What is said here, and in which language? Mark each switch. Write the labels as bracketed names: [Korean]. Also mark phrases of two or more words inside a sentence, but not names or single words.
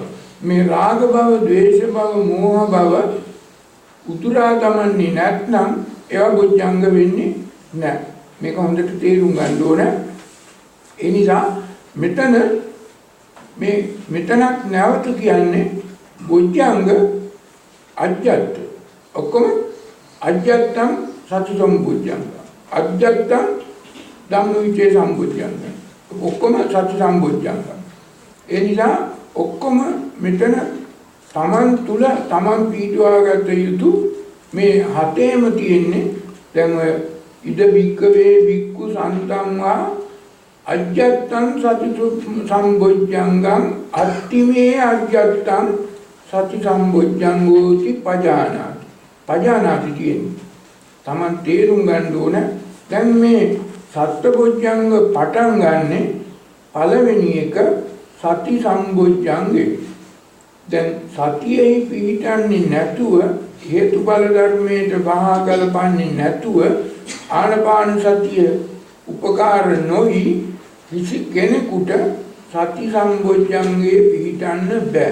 [Sinhala] මේ රාග භව, ද්වේෂ භව, මෝහ භව උතුරා දමන්නේ නැත්නම් ඒවා බොජ්ජංග වෙන්නේ නැහැ. මේක හොඳට තේරුම් ගන්න ඕන. ඒ නිසා මෙතනක් නැවත කියන්නේ බොජ්ජංග අජ්ජත්. [Pali] ඔක්කොම අජ්ජත්තං සති සම්බොජ්ජංග. අජ්ජත්තං ධම්මවිචේ සම්බොජ්ජංග. ඔක්කොම සති සම්බොජ්ජංග. [Sinhala] ඒ නිසා ඔක්කොම මෙතන තමන් තුල තමන් පීඩුවාගත යුතු මේ හතේම තියෙන්නේ. දැන් ඔය [Pali] ඉද බික්කවේ බික්කු සන්තංවා අජ්ජත්තං සති සම්බොජ්ජංගං අත්තිමේ අජ්ජත්තං සති සම්බොජ්ජංගෝති පජානාති. [Sinhala] පජානාති කියන්නේ තමන් තේරුම් ගන්න ඕන. දැන් මේ සත්බොජ්ජංග පටන් ගන්නෙ පළවෙනි එක සති සම්බොජ්ජංගේ. දැන් සතියෙහි පිහිටන්නේ නැතුව හේතුඵල ධර්මයට බහා ගලපන්නේ නැතුව ආනපාන සතිය උපකාර නොවි කිසි කෙනෙකුට සති සම්බොජ්ජංගේ පිහිටන්න බෑ.